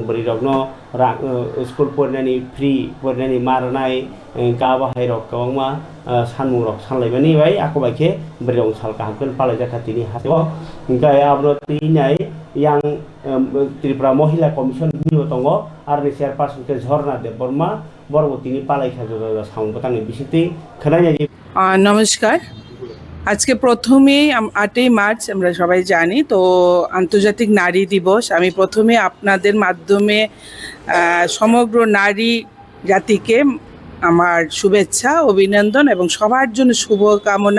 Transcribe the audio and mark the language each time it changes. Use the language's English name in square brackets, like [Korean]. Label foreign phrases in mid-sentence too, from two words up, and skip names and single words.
[Kok Borok] beri rok no school pornani free pornani marnai ka bahai rok kawangma sanmung rok sanlaimani bai ako baike beri rok sal kahakun palai jakatini hasebo gai abro tinai yang Tripura Mohila Commission niyo tongo arni chairperson ke Jhorna Dev Burma borobotini palai kha juda saung batangni bisiti khanai [Bangla] নমস্কার। আজকে প্রথমেই 8ই মার্চ আমরা সবাই জানি তো আন্তর্জাতিক নারী দিবস। আমি প্রথমে আপনাদের মাধ্যমে সমগ্র নারী জাতিকে আমার শুভেচ্ছা অভিনন্দন এবং সবার জন্য শুভকামনা।